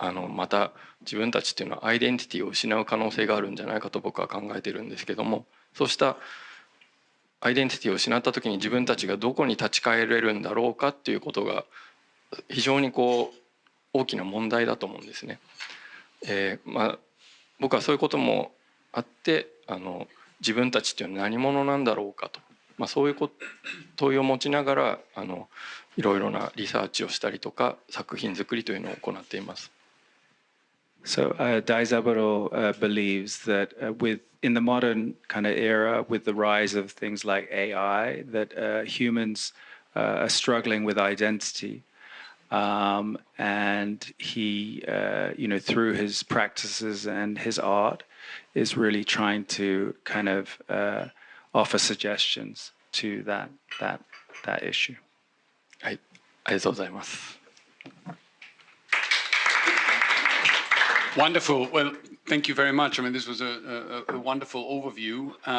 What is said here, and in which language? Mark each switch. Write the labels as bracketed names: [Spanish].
[Japanese] また自分たちっていうのはアイデンティティを失う可能性があるんじゃないかと僕は考えてるんですけども、そうしたアイデンティティを失った時に自分たちがどこに立ち返れるんだろうかっていうことが非常にこう大きな問題だと思うんですね。まあ僕はそういうこともあって自分たちっていうのは何者なんだろうかと、まあ、そういう問いを持ちながらいろいろなリサーチをしたりとか作品作りというのを行っています。 [English] So Daizaburo believes that in the modern kind of era, with the rise of things like AI, that humans are struggling with identity, and he, through his practices and his art, is really trying to kind of offer suggestions to that issue. [Japanese] はい、ありがとうございます。 [English] Wonderful. Well, thank you very much. I mean, this was a wonderful overview.